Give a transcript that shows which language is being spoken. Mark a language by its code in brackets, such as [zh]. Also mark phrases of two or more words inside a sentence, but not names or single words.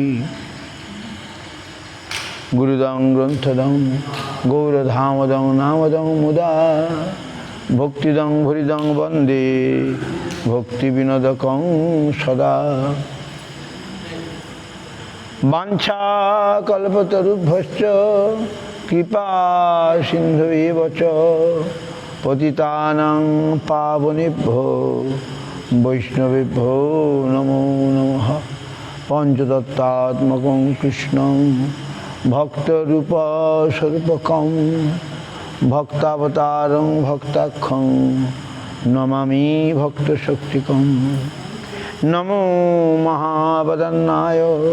[sa] গুরুদং গ্রন্থদং গৌরধামদং নামদং মুদা ভক্তিদং ভরিদং বন্দে ভক্তিবিনোদকং সদা বাঞ্ছা কল্পতরুভ্যশ্চ কৃপা সিন্ধুবেব চ পতিতানাং পাবনেভ্যো বৈষ্ণবেভ্যো নমো নমঃ পঞ্চতত্ত্বাত্মকং কৃষ্ণং ভক্তরূপস্বরূপকং ভক্তাবতারং ভক্তাখ্যং নমামি ভক্তশক্তিকং নমো মহাবদন্নায়